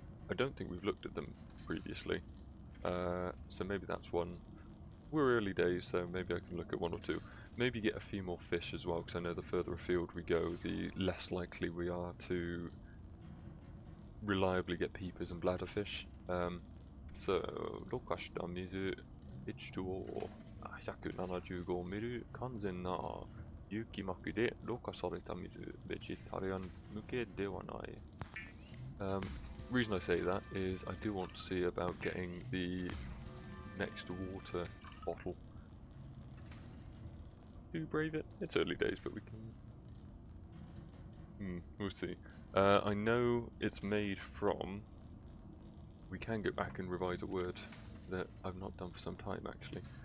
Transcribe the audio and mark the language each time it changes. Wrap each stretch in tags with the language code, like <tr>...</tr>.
<en>I don't think we've looked at them previously, so maybe that's one. We're early days, so maybe I can look at one or two. Maybe get a few more fish as well, because I know the further afield we go, the less likely we are to reliably get peepers and bladderfish.</en> <ja>So, ろ過した水 H2O 175ミル完全な雪膜でろ過された水ベジタリアン向けではない。</ja> <en>Reason I say that is I do want to see about getting the next water bottle. Do brave it? It's early days, but we can... we'll see. I know it's made from... We can go back and revise a word that I've not done for some time, actually.</en>